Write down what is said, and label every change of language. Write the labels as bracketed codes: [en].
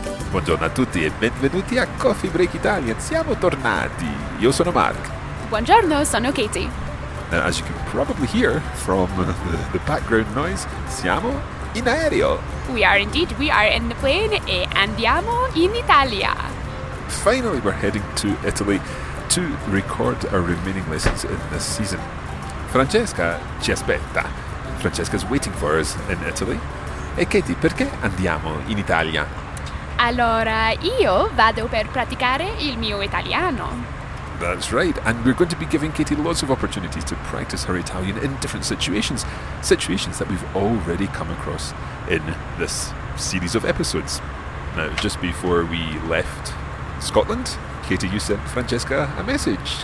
[it] Buongiorno a tutti e benvenuti a Coffee Break Italian. Siamo tornati. Io sono Mark. Buongiorno, sono Katie. [en] And as you can probably hear from the background noise, siamo in aereo. We are indeed. We are in the plane e andiamo in Italia. Finally, we're heading to Italy to record our remaining lessons in this season. Francesca ci aspetta. Francesca's waiting for us in Italy. [it] E Katie, perché andiamo in Italia? Allora, io vado per praticare il mio italiano. [en] That's right, and we're going to be giving Katie lots of opportunities to practice her Italian in different situations, situations that we've already come across in this series of episodes. Now, just before we left Scotland, Katie, you sent Francesca a message.